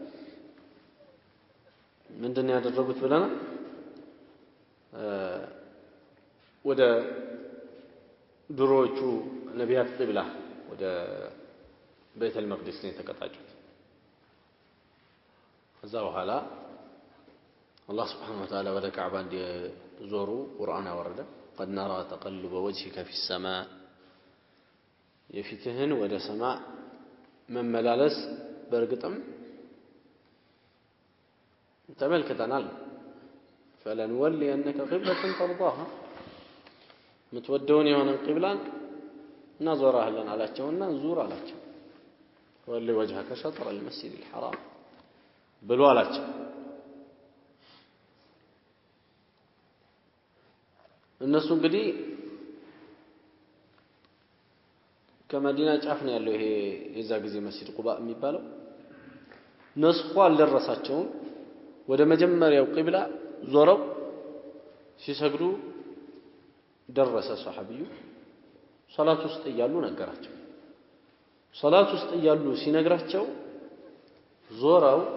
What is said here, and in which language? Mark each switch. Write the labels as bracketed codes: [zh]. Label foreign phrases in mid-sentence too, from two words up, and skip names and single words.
[am] ምንድነው ያደረጉት ብለና ወደ ድሮቹ ነቢያት ቂብላ ወደ ቤተል መቅደስ ነው የተቀጣጩት ከዛ በኋላ [ar] الله سبحانه وتعالى [am] ወደ ካዕባ እንዲዞሩ ቁርአን አወረደ [ar] قد نرى تقلب وجهك في السماء [am] የፊትህን ወደ ሰማይ መመላለስ በርግጥም ተመልክተናል [ar] فلنولينك قبلة ترضاها [am] متودون የሆነ ቂብላን እናዞራለን አላቸውና ዙር አላቸው [ar] ولي وجهك شطر المسجد الحرام [am] ብሎ አላቸው እነሱ እንግዲህ ከመዲና ጫፍ ነው ያለው ይሄ የዛ ጊዜ መስጂድ ቁባ የሚባለው ነስኹ አልደረሳቸውም ወደ መጀመሪያው ቂብላ ዞረው ሲሰግዱ ደረሰ ሱሐቢዩ ሶላት ውስጥ እያሉ ነገራቸው ሶላት ውስጥ እያሉ ሲነግራቸው ዞረው